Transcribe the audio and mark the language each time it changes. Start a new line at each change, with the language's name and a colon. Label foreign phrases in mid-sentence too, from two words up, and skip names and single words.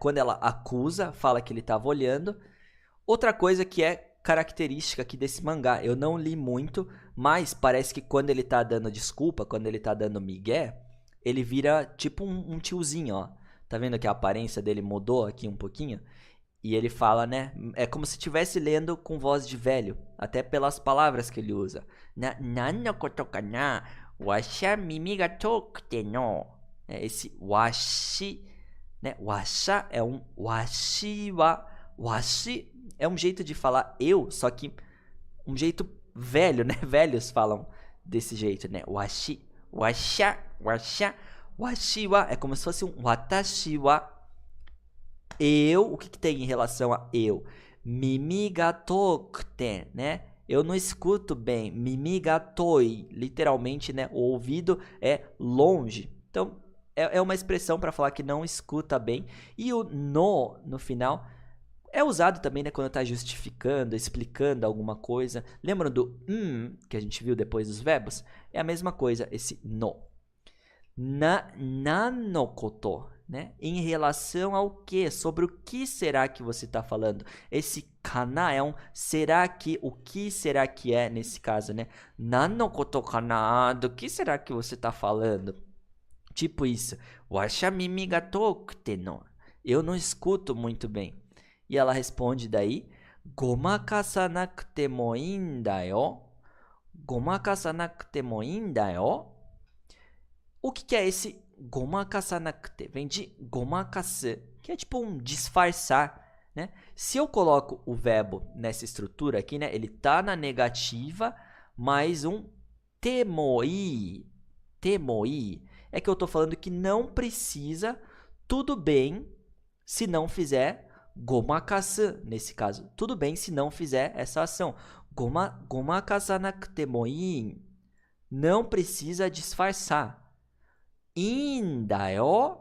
Portuguese: Quando ela acusa, fala que ele estava olhando. Outra coisa que é característica aqui desse mangá, eu não li muito, mas parece que quando ele tá dando desculpa, quando ele tá dando migué, ele vira tipo um tiozinho, ó. Tá vendo que a aparência dele mudou aqui um pouquinho? E ele fala, né? É como se estivesse lendo com voz de velho, até pelas palavras que ele usa.
Japanese: 何 の こと かな、 わしゃ 耳 が 遠くて の.
Portuguese: Esse washi, né? Washa é um
Japanese: washi wa.
Portuguese: Washi é um jeito de falar eu, só que um jeito velho, né? Velhos falam desse jeito, né?
Japanese: わし、 わしゃ、 わしゃ、 わし は
Portuguese: é como se fosse um
Japanese: 私 は.
Portuguese: Eu, o que tem em relação a eu?
Japanese: Mimi ga tokute,
Portuguese: né? Eu não escuto bem.
Japanese: Mimi ga toi, literalmente, né?
Portuguese: O ouvido é longe. Então, é uma expressão para falar que não escuta bem. E o no final é usado também, né? Quando está justificando, explicando alguma coisa. Lembram do que a gente viu depois dos verbos? É a mesma coisa, esse no.
Japanese: Nano koto,
Portuguese: né? Em relação ao que? Sobre o que será que você está falando? Esse kana é um será que, o que será que é nesse caso, né?
Japanese: 何 の こと かな,
Portuguese: do que será que você está falando? Tipo isso.
Japanese: わしゃ 耳 が 遠くて の.
Portuguese: Eu não escuto muito bem. E ela responde daí,
Japanese: ごまかさ も いい ん だ よ. ごまかさ も いい ん だ よ.
Portuguese: O que é esse gomakasanakute? Vem de gomakasu, que é tipo um disfarçar, né? Se eu coloco o verbo nessa estrutura aqui, né? Ele tá na negativa, mais um temoi. Temoi é que eu tô falando que não precisa, tudo bem, se não fizer gomakasu, nesse caso. Tudo bem se não fizer essa ação.
Japanese: Gomakasanakute mo ii.
Portuguese: Não precisa disfarçar. Indayo.